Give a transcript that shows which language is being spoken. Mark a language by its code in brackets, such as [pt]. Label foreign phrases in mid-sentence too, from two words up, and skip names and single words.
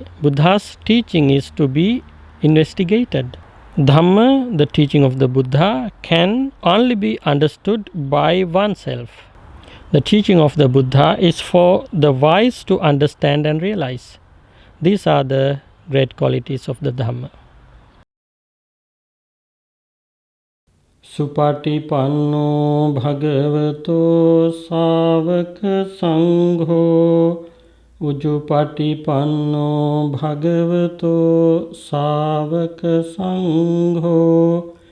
[en] Buddha's teaching is to be investigated. Dhamma, the teaching of the Buddha, can only be understood by oneself. The teaching of the Buddha is for the wise to understand and realize. These are the great qualities of the Dhamma. [pi] Supatipanno bhagavato savaka sangho Ujupatipanno bhagavato savaka sangho